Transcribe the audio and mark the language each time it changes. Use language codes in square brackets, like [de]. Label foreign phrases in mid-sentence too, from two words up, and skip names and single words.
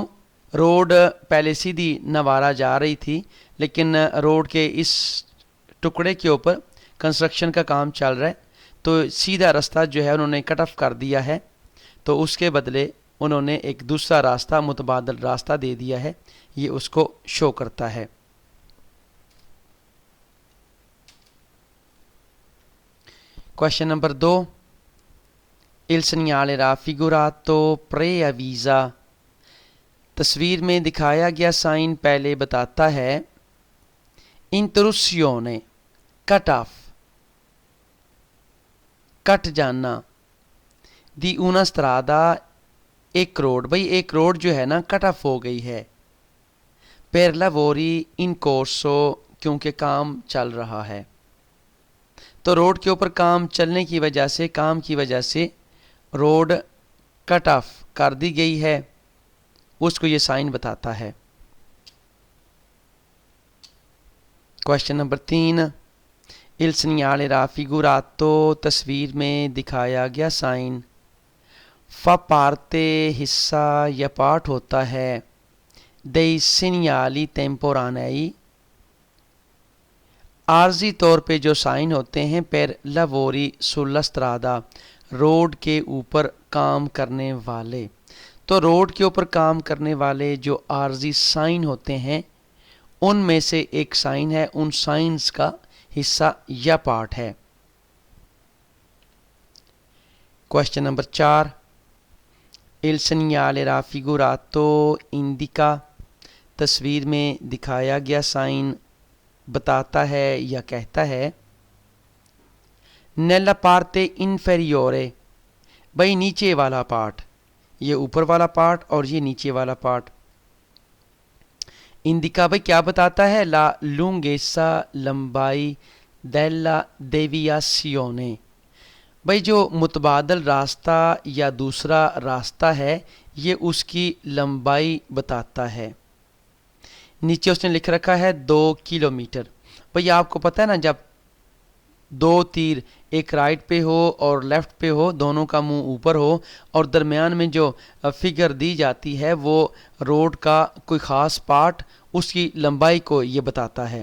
[hi] रोड पहले सीधी नवारा जा रही थी, लेकिन रोड के इस टुकड़े के ऊपर कंस्ट्रक्शन का काम चल रहा है, तो सीधा रास्ता जो है उन्होंने [en] cut off [hi] कर दिया है। तो उसके बदले उन्होंने एक दूसरा रास्ता, मुतबादल रास्ता दे दिया है। ये उसको शो करता है। [en] question number [hi] 2। [it] Il segnale raffigurato preavvisa, [hi] तस्वीर में दिखाया गया साइन पहले बताता है इंटरुसियोने, [en] cut off, [hi] कट जाना, [it] di una strada, [hi] एक रोड, भाई एक रोड जो है ना [en] cut off [hi] हो गई है। [it] per lavori in corso, [hi] क्योंकि काम चल रहा है। तो रोड के ऊपर काम चलने की वजह से, काम की वजह से रोड [en] cut off [hi] कर दी गई है, उसको ये साइन बताता है। [en] question number [hi] 3। [it] Il segnale raffigurato, [hi] तस्वीर में दिखाया गया साइन [it] fa parte, [hi] हिस्सा या पार्ट होता है, [it] dei segnali temporanei, [hi] आर्जी तौर पे जो साइन होते हैं [it] per lavori sulla strada, [hi] रोड के ऊपर काम करने वाले। तो रोड के ऊपर काम करने वाले जो आर्जी साइन होते हैं, उनमें से एक साइन है, उन साइंस का हिस्सा या पार्ट है। [en] question number [hi] 4। [it] Il segnale raffigurato indica, [hi] तस्वीर में दिखाया गया साइन बताता है या कहता है [it] nella parte inferiore, [hi] भाई नीचे वाला पार्ट, ये ऊपर वाला पार्ट और ये नीचे वाला पार्ट। इंडिका भाई क्या बताता है? [it] la lunghezza, लंबाई, della deviazione, [hi] भाई जो मुतबादल रास्ता या दूसरा रास्ता है, ये उसकी लंबाई बताता है। नीचे उसने लिख रखा है 2 किलोमीटर। भाई आपको पता है ना, जब दो तीर एक राइट पे हो और लेफ्ट पे हो, दोनों का मुंह ऊपर हो, और दरमियान में जो फिगर दी जाती है वो रोड का कोई ख़ास पार्ट, उसकी लंबाई को ये बताता है।